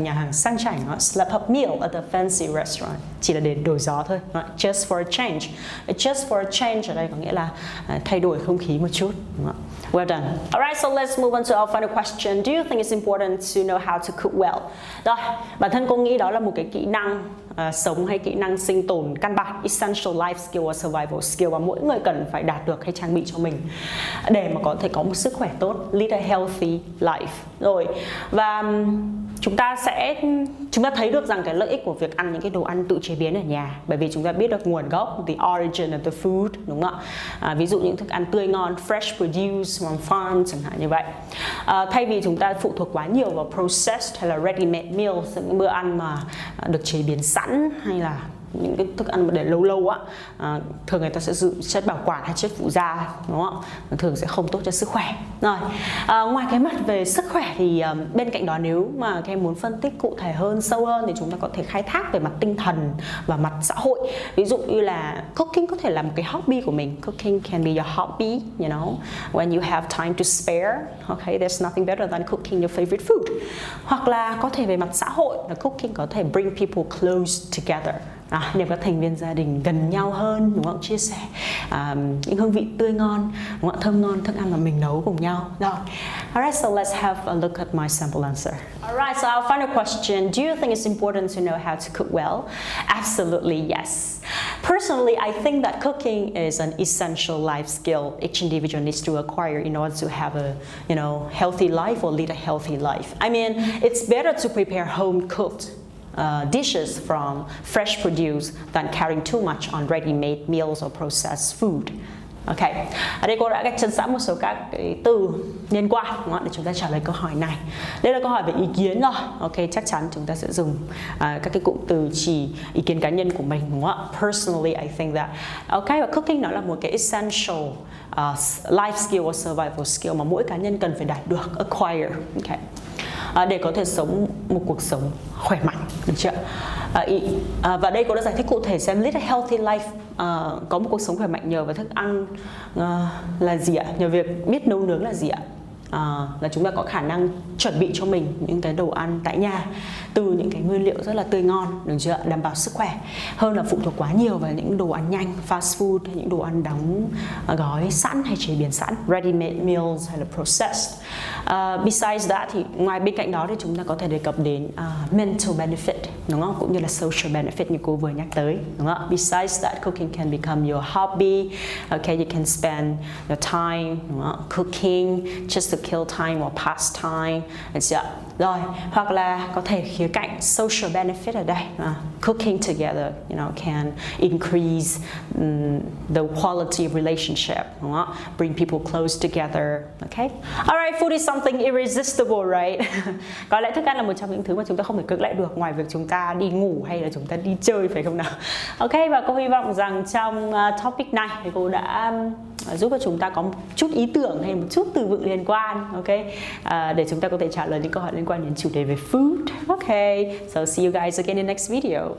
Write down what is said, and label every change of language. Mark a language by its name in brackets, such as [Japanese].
[Vietnamese] Tại một nhà hàng sang chảnh, [English] slap up meal at a fancy restaurant, [Vietnamese] chỉ là để đổi gió thôi, [English] just for a change. Just for a change [Vietnamese] ở đây có nghĩa là thay đổi không khí một chút, đúng không? [English] Well done. Alright, so let's move on to our final question. Do you think it's important to know how to cook well? [Vietnamese] Rồi, bản thân cô nghĩ đó là một cái kỹ năng sống hay kỹ năng sinh tồn căn bản, [English] essential life skill or survival skill, [Vietnamese] và mỗi người cần phải đạt được hay trang bị cho mình để mà có thể có một sức khỏe tốt, [English] lead a healthy life. [Vietnamese] Rồi, và chúng ta thấy được rằng cái lợi ích của việc ăn những cái đồ ăn tự chế biến ở nhà, bởi vì chúng ta biết được nguồn gốc, [English] the origin of the food, [Vietnamese] đúng không ạ? Ví dụ những thức ăn tươi ngon, [English] fresh produce from farm [Vietnamese] chẳng hạn như vậy. Thay vì chúng ta phụ thuộc quá nhiều vào processed hay là [English] ready-made meals, [Vietnamese] những bữa ăn mà được chế biến sẵn hay là những cái thức ăn mà để lâu lâu á, thường người ta sẽ sử dụng chất bảo quản hay chất phụ gia, đúng không? Thường sẽ không tốt cho sức khỏe. Rồi, ngoài cái mặt về sức khỏe thì bên cạnh đó nếu mà các em muốn phân tích cụ thể hơn, sâu hơn thì chúng ta có thể khai thác về mặt tinh thần và mặt xã hội. Ví dụ như là cooking có thể là một cái hobby của mình. [English] Cooking can be your hobby, you know, when you have time to spare. Okay, there's nothing better than cooking your favorite food. [Vietnamese] Hoặc là có thể về mặt xã hội, là cooking có thể [English] bring people close together. [Vietnamese] Nếu các thành viên gia đình gần nhau hơn, đúng không? Chia sẻ những hương vị tươi ngon, đúng không? Thơm ngon thức ăn mà mình nấu cùng nhau. Rồi. [English] Alright, so let's have a look at my sample answer. Alright, so our final question: do you think it's important to know how to cook well? Absolutely yes. Personally, I think that cooking is an essential life skill each individual needs to acquire in order to have a, healthy life or lead a healthy life. I mean, it's better to prepare home-cooked dishes from fresh produce than carrying too much on ready-made meals or processed food. [Vietnamese] Ok, ở đây cô đã gạch chân sẵn một số các cái từ liên quan, đúng không? Để chúng ta trả lời câu hỏi này. Đây là câu hỏi về ý kiến rồi. Ok, chắc chắn chúng ta sẽ dùng các cái cụm từ chỉ ý kiến cá nhân của mình, đúng không? [English] Personally, I think that. [Vietnamese] Ok, và cooking nó là một cái [English] essential life skill or survival skill [Vietnamese] mà mỗi cá nhân cần phải đạt được, acquire. Ok. Để có thể sống một cuộc sống khỏe mạnh, được chưa? Và đây cô đã giải thích cụ thể xem [English] lead a healthy life, [Vietnamese] có một cuộc sống khỏe mạnh nhờ vào thức ăn là gì ạ? Nhờ việc biết nấu nướng là gì ạ? Là chúng ta có khả năng chuẩn bị cho mình những cái đồ ăn tại nhà từ những cái nguyên liệu rất là tươi ngon, được chưa? Đảm bảo sức khỏe hơn là phụ thuộc quá nhiều vào những đồ ăn nhanh, fast food hay những đồ ăn đóng gói sẵn hay chế biến sẵn, [English] ready made meals [Vietnamese] hay là processed. [English] Besides that [Vietnamese] thì ngoài bên cạnh đó thì chúng ta có thể đề cập đến [English] mental benefit, [Vietnamese] đúng không? Cũng như là [English] social benefit [Vietnamese] như cô vừa nhắc tới, đúng không? [English] Besides that, cooking can become your hobby. Okay, you can spend your time, [Vietnamese] đúng không? [English] Cooking just to kill time or pass time. [Vietnamese] Rồi, hoặc là có thể khía cạnh [English] social benefit [Vietnamese] ở đây. [English] Cooking together, can increase the quality of relationship, [Vietnamese] đúng không? [English] Bring people close together. Okay. Alright, food is something irresistible, right? [Vietnamese] Có lẽ thức ăn là một trong những thứ mà chúng ta không thể cưỡng lại được ngoài việc chúng ta đi ngủ hay là chúng ta đi chơi, phải không nào? Ok, và cô hy vọng rằng trong topic này thì cô đã giúp cho chúng ta có một chút ý tưởng hay một chút từ vựng liên quan, ok, để chúng ta có thể trả lời những câu hỏi liên quan đến chủ đề về food. Ok, [English] so see you guys again in next video.